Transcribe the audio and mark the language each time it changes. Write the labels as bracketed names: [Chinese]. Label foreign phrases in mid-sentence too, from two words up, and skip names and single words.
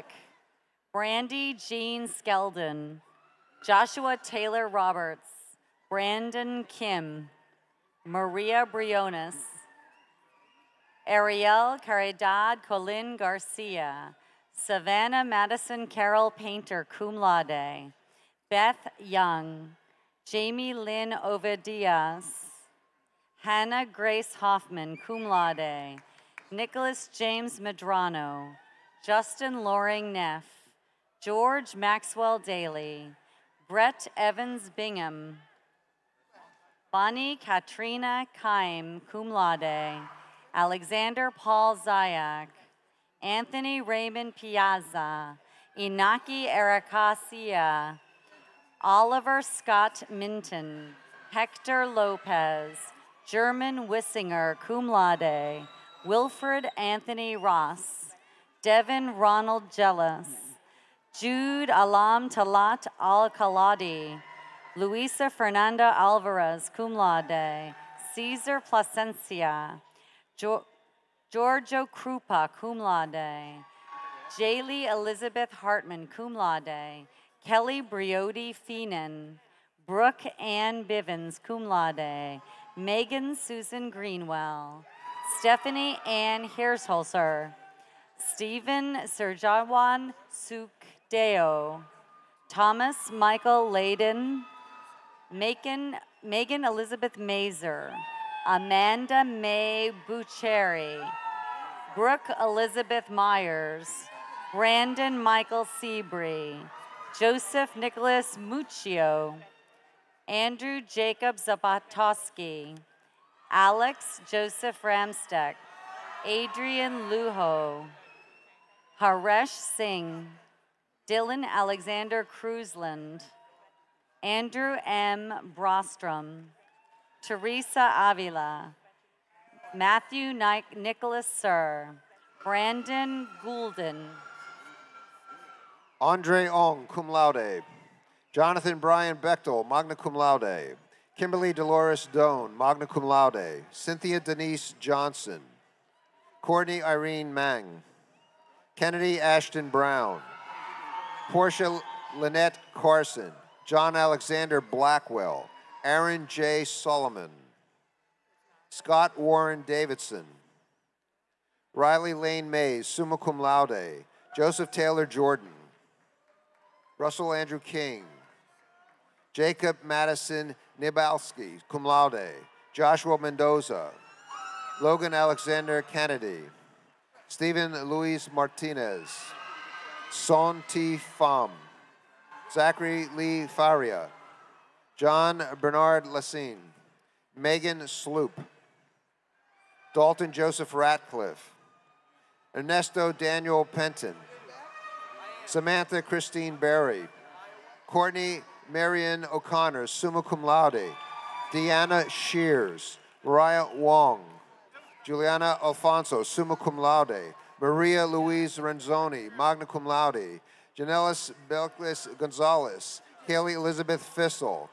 [English] Brandy Jean Skeldon. Joshua Taylor Roberts. Brandon Kim. Maria Briones. Ariel Caridad Colin Garcia. Savannah Madison Carol Painter, [Latin] cum laude. [English] Beth Young. Jamie Lynn Ovedias. Hannah Grace Hoffman, [Latin] cum laude. [English] Nicholas James Medrano. Justin Loring Neff. George Maxwell Daly. Brett Evans Bingham. Bonnie Katrina Keim, [Latin] cum laude. [English] Alexander Paul Zayak. Anthony Raymond Piazza. Inaki Ericacia. Oliver Scott Minton. Hector Lopez. German Wissinger, [Latin] cum laude. [English] Wilfred Anthony Ross. Devin Ronald Jellis. Jude Alam Talat Al-Khaladi. Luisa Fernanda Alvarez, [Latin] cum laude. [English] Caesar Placencia. Giorgio Krupa, [Latin] cum laude. [English] Jaylee Elizabeth Hartman, [Latin] cum laude. [English] Kelly Briody Feenan. Brooke Ann Bivens, [Latin] cum laude. [English] Megan Susan Greenwell. Stephanie Ann Hirsholzer. Stephen Serjawan Sukdeo. Thomas Michael Layden. Megan Elizabeth Mazer. Amanda May Bucheri. Brooke Elizabeth Myers. Brandon Michael Seabree. Joseph Nicholas Muccio. Andrew Jacob Zapatowski. Alex Joseph Ramstek. Adrian Luho. Haresh Singh. Dylan Alexander Cruzland. Andrew M. Brostrom. Teresa Avila. Matthew Nicholas Sir. Brandon Goulden. Andre Ong, [Latin] cum laude. [English] Jonathan Brian Bechtel, [Latin] magna cum laude. [English] Kimberly Dolores Doan, [Latin] magna cum laude. [English] Cynthia Denise Johnson. Courtney Irene Mang. Kennedy Ashton Brown. Portia Lynette Carson. John Alexander Blackwell. Aaron J. Solomon. Scott Warren Davidson. Riley Lane Mays, [Latin] summa cum laude. [English] Joseph Taylor Jordan. Russell Andrew King. Jacob Madison Nibalski, [Latin] cum laude. [English] Joshua Mendoza. Logan Alexander Kennedy. Stephen Luis Martinez. Son T. Pham. Zachary Lee Faria. John Bernard Lassine. Megan Sloop. Dalton Joseph Ratcliffe. Ernesto Daniel Penton. Samantha Christine Berry. Courtney Marion O'Connor, [Latin] summa cum laude. [English] Deanna Shears. Mariah Wong. Juliana Alfonso, [Latin] summa cum laude. [English] Maria Louise Renzoni, [Latin] magna cum laude. [English] Janelis Belkis Gonzalez. Haley Elizabeth Fissel.